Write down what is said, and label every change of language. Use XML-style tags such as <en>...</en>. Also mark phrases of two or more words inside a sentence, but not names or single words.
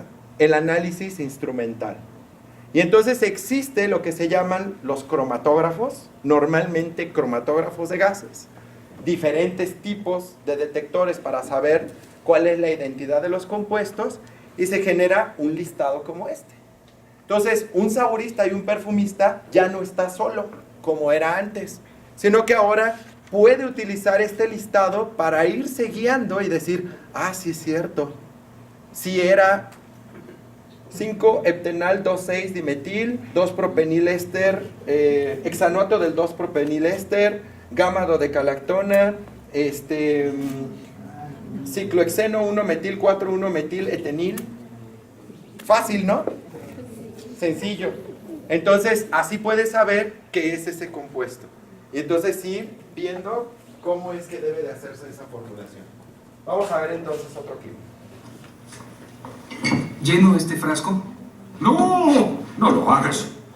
<es>El análisis instrumental. Y entonces existe lo que se llaman los cromatógrafos, normalmente cromatógrafos de gases, diferentes tipos de detectores para saber cuál es la identidad de los compuestos y se genera un listado como este. Entonces, un saborista y un perfumista ya no está solo, como era antes, sino que ahora puede utilizar este listado para irse guiando y decir, sí es cierto, si era 5-heptenal 2,6-dimetil, 2-propenil-éster, hexanoato del 2-propenil-éster, gamma-dodecalactona, ciclohexeno 1-metil 4,1-metil-etenil. Fácil, ¿no? Sencillo. Entonces, así puedes saber qué es ese compuesto. Y entonces ir viendo cómo es que debe de hacerse esa formulación. Vamos a ver entonces otro químico. ¿Lleno este frasco? ¡No! ¡No lo hagas!</es>